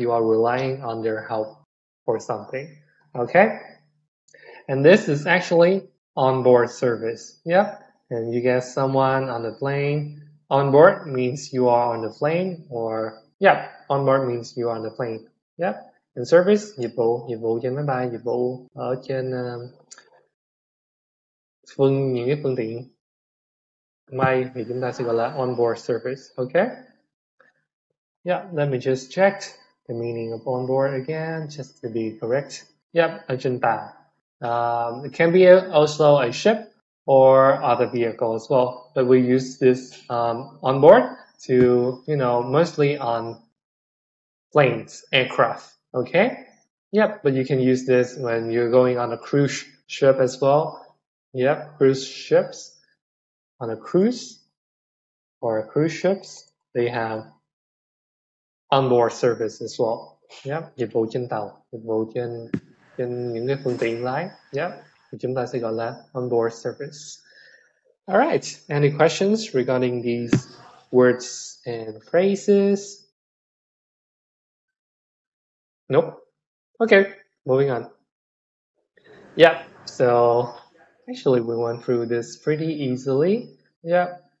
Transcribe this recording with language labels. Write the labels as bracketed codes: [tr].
[en] You are relying on their help for something. Okay. And this is actually onboard service. Yep. And you get someone on the plane. Onboard means you are on the plane, or yeah, onboard means you are on the plane. Yep. And service, [vi] dịch vụ trên máy bay, dịch vụ ở trên những cái phương tiện bay thì chúng ta sẽ gọi là onboard service. [en] Okay. Yeah. Let me just check the meaning of onboard again, just to be correct. Yep. [vi] Ở trên tàu. [en] It can be also a ship or other vehicle as well, but we use this on board to, mostly on planes, aircraft. Okay. Yep. But you can use this when you're going on a cruise ship as well. Yep. Cruise ships. On a cruise or cruise ships, they have onboard service as well. Yep. [vi] Dịch vụ trên tàu, dịch vụ trên những cái phương tiện lái. [en] Yep. [vi] Thì chúng ta sẽ gọi là onboard service. [en] All right. Any questions regarding these words and phrases? Nope. Okay. Moving on. Yep. So actually we went through this pretty easily. Yep.